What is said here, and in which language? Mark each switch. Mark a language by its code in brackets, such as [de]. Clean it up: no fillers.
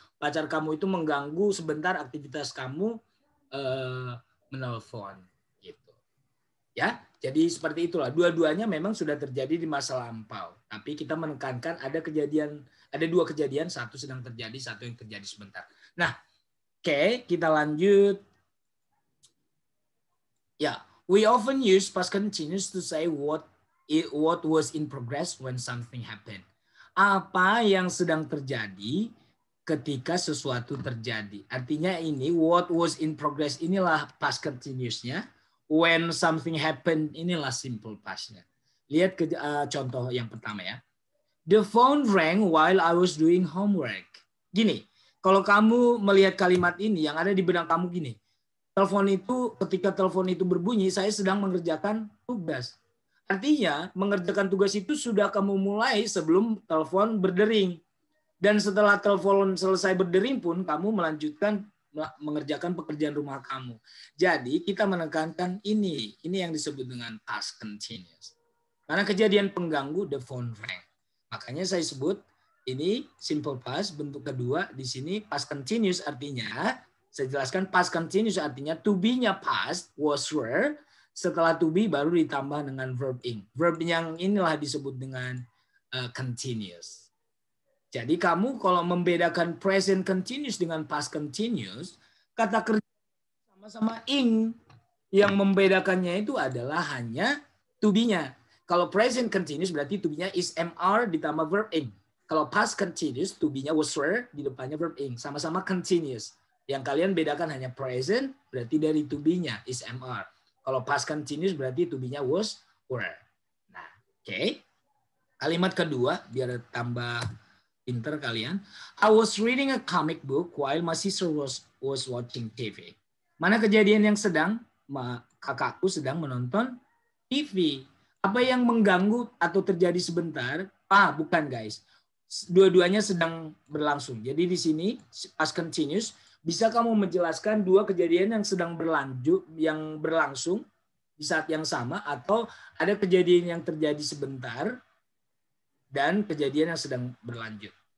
[id] Pacar kamu itu mengganggu sebentar aktivitas kamu menelpon gitu. Ya, jadi seperti itulah. Dua-duanya memang sudah terjadi di masa lampau. Tapi kita menekankan ada dua kejadian, satu sedang terjadi, satu yang terjadi sebentar. Nah, oke, kita lanjut. [en] Ya, we often use past continuous to say what was in progress when something happened. [id] Apa yang sedang terjadi ketika sesuatu terjadi. Artinya ini [en] what was in progress [id] inilah past continuous-nya. [en] When something happened [id] inilah simple past-nya. Lihat contoh yang pertama ya. [en] The phone rang while I was doing homework. [id] Gini, kalau kamu melihat kalimat ini yang ada di benak kamu gini. Ketika telepon itu berbunyi, saya sedang mengerjakan tugas. Artinya mengerjakan tugas itu sudah kamu mulai sebelum telepon berdering. Dan setelah telepon selesai berdering pun, kamu melanjutkan mengerjakan pekerjaan rumah kamu. Jadi kita menekankan ini yang disebut dengan past continuous. Karena kejadian pengganggu, [en] the phone rang. [id] Makanya saya sebut ini simple past, bentuk kedua di sini past continuous artinya, saya jelaskan past continuous artinya to be-nya past, was, were, setelah to be baru ditambah dengan verb ing. Verb yang inilah disebut dengan continuous. Jadi kamu kalau membedakan present continuous dengan past continuous, kata kerja sama-sama ing. Yang membedakannya itu adalah hanya to be-nya. Kalau present continuous berarti to be-nya is MR ditambah verb ing. Kalau past continuous, to be-nya was, were, di depannya verb ing. Sama-sama continuous. Yang kalian bedakan hanya present, berarti dari to be-nya is MR. Kalau past continuous berarti to be-nya was, were. Nah, oke. Kalimat kedua, biar tambah pinter kalian. [en] I was reading a comic book while my sister was watching TV. [id] Mana kejadian yang sedang? Kakakku sedang menonton TV. Apa yang mengganggu atau terjadi sebentar? Bukan guys. Dua-duanya sedang berlangsung. Jadi di sini past continuous bisa kamu menjelaskan dua kejadian yang sedang berlangsung di saat yang sama, atau ada kejadian yang terjadi sebentar dan kejadian yang sedang berlanjut.